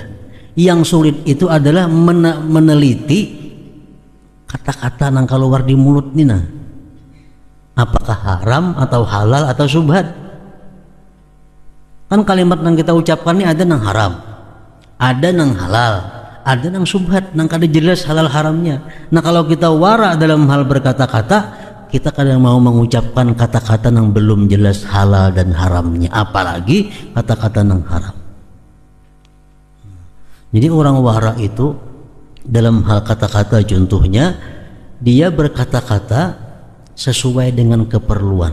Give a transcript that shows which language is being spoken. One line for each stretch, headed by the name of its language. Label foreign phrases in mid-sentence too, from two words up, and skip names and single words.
Indonesian: Yang sulit itu adalah meneliti kata-kata nang keluar di mulut nina, apakah haram atau halal atau syubhat. Kan kalimat nang kita ucapkan ini ada nang haram, ada nang halal, ada nang syubhat, nang kada jelas halal haramnya. Nah, kalau kita wara dalam hal berkata-kata, kita kadang mau mengucapkan kata-kata nang belum jelas halal dan haramnya, apalagi kata-kata nang haram. Jadi orang wara itu dalam hal kata-kata, contohnya dia berkata-kata sesuai dengan keperluan.